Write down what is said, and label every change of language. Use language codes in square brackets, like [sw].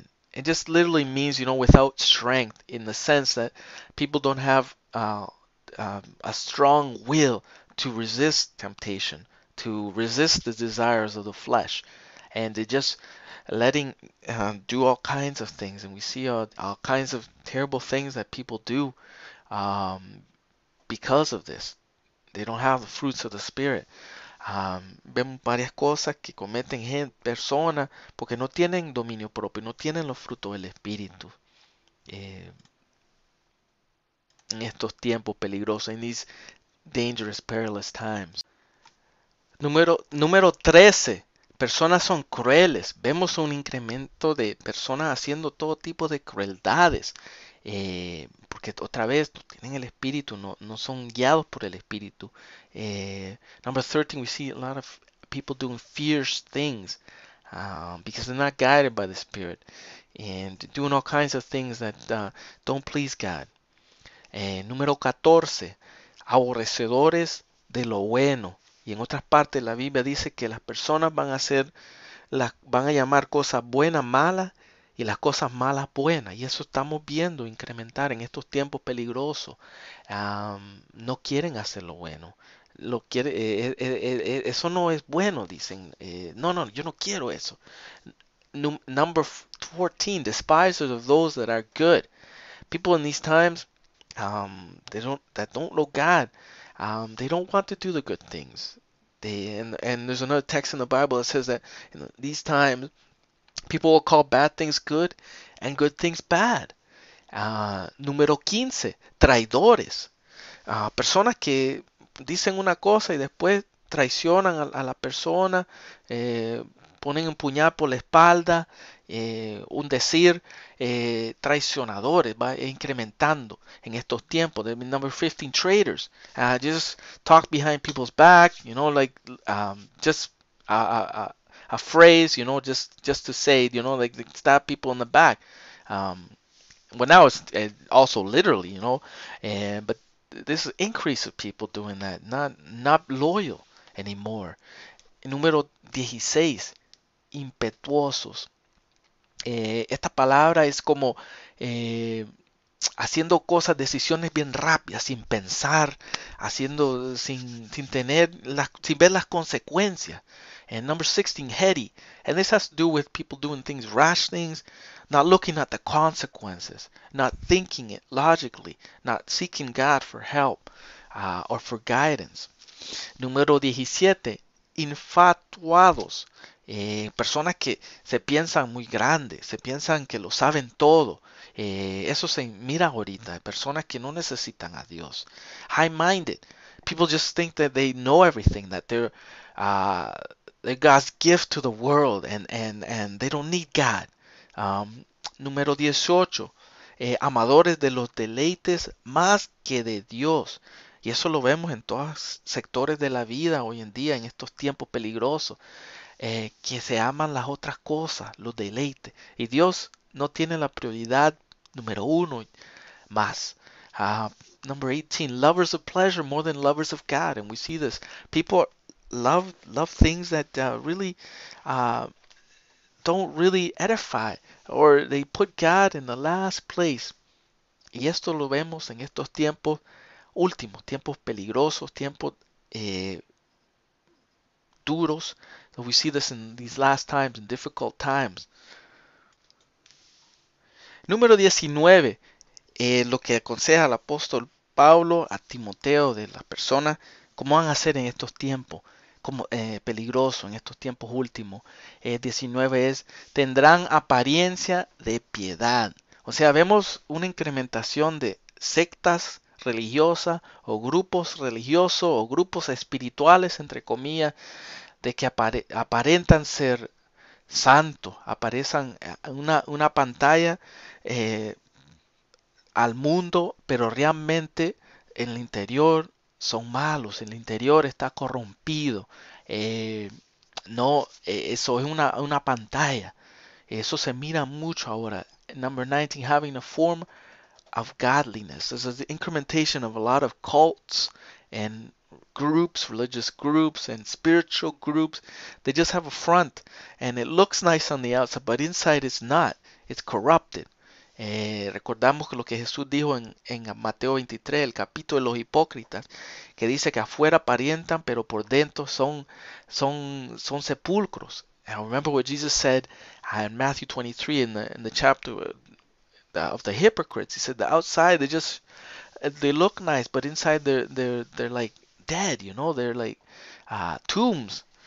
[en] It just literally means, without strength, in the sense that people don't have a strong will to resist temptation, to resist the desires of the flesh, and they just letting do all kinds of things. And we see all kinds of terrible things that people do um, because of this. They don't have the fruits of the Spirit. [es] Vemos varias cosas que cometen personas porque no tienen dominio propio, no tienen los frutos del Espíritu eh, en estos tiempos peligrosos, in these dangerous, perilous times. Número 13. Personas son crueles. Vemos un incremento de personas haciendo todo tipo de crueldades. Porque otra vez no tienen el espíritu, no son guiados por el espíritu. [en] Number 13, we see a lot of people doing fierce things because they're not guided by the Spirit and doing all kinds of things that don't please God. [es] Número 14, aborrecedores de lo bueno. Y en otras partes la Biblia dice que las personas van a llamar cosas buenas malas y las cosas malas buenas. Y eso estamos viendo incrementar en estos tiempos peligrosos. No quieren hacer lo bueno. Eso no es bueno, dicen. No, yo no quiero eso. [en] Number 14, despisers of those that are good. People in these times, that don't know God, they don't want to do the good things. And there's another text in the Bible that says that in these times people will call bad things good and good things bad. [es] Número 15, traidores. Personas que dicen una cosa y después traicionan a la persona, ponen un puñal por la espalda, un decir, traicionadores, va incrementando en estos tiempos. [en] Number 15, traitors. Just talk behind people's back, like just a phrase, just to say, like stab people in the back. Well, now it's also literally, but this is increase of people doing that, not loyal anymore. [es] Número 16, impetuosos. Esta palabra es como haciendo cosas, decisiones bien rápidas, sin pensar, sin ver las consecuencias. [en] And number 16, heady. And this has to do with people doing things, rash things, not looking at the consequences, not thinking it logically, not seeking God for help or for guidance. [es] Número 17, infatuados. Personas que se piensan muy grandes, se piensan que lo saben todo. Eso se mira ahorita, personas que no necesitan a Dios. [en] High-minded. People just think that they know everything, that they're God's gift to the world and they don't need God. [es] Número 18, amadores de los deleites más que de Dios. Y Y eso lo vemos en todos sectores de la vida hoy en día, en estos tiempos peligrosos, que se aman las otras cosas, los deleites. Y Dios no tiene la prioridad número uno más. [en] Uh, Number 18, lovers of pleasure more than lovers of God. And we see this. People love things that really uh, don't really edify, or they put God in the last place. [es] Y esto lo vemos en estos tiempos últimos, tiempos peligrosos, tiempos eh, duros. [en] So we see this in these last times, in difficult times. [es] Número 19, lo que aconseja el apóstol Pablo a Timoteo de las personas, cómo van a hacer en estos tiempos como peligrosos, en estos tiempos últimos. 19 es, tendrán apariencia de piedad. O sea, vemos una incrementación de sectas religiosas o grupos religiosos o grupos espirituales, entre comillas, de que aparentan ser santos, aparecen en una pantalla eh, al mundo, pero realmente en el interior son malos, en el interior está corrompido. Eh, no, eso es una pantalla. Eso se mira mucho ahora. [en] Number 19, having a form of godliness. This is the incrementation of a lot of cults and groups, religious groups and spiritual groups. They just have a front and it looks nice on the outside, but inside it's not. It's corrupted. [es] Recordamos que lo que Jesús dijo en Mateo 23, el capítulo de los hipócritas, que dice que afuera aparentan, pero por dentro son sepulcros. [en] And remember what Jesus said in Matthew 23 in the chapter of the hypocrites. He said the outside they look nice, but inside they're like dead, they're like tombs.